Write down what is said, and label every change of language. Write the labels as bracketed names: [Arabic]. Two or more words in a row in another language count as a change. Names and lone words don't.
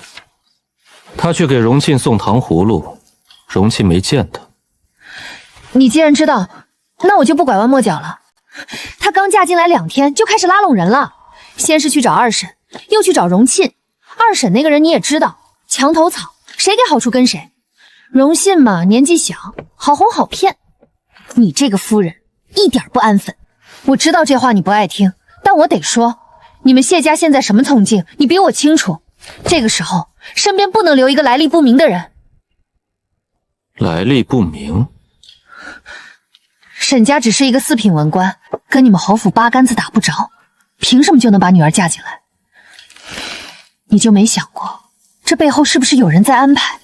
[Chinese] 他去给荣沁送糖葫芦，荣沁没见他。你既然知道，那我就不拐弯抹角了。她刚嫁进来2天就开始拉拢人了，先是去找2婶，又去找荣沁。2婶那个人你也知道，墙头草，誰給好處跟誰。榮信嘛，年紀小，好哄好騙。你這個夫人一點不安分。我知道這話你不愛聽，但我得說，你們謝家現在什麼從境，你比我清楚。這個時候，身邊不能留一個來歷不明的人。來歷不明？沈家只是一個4品文官，跟你們侯府八竿子打不着，憑什麼就能把女兒嫁進來？你就沒想過，這背後是不是有人在安排？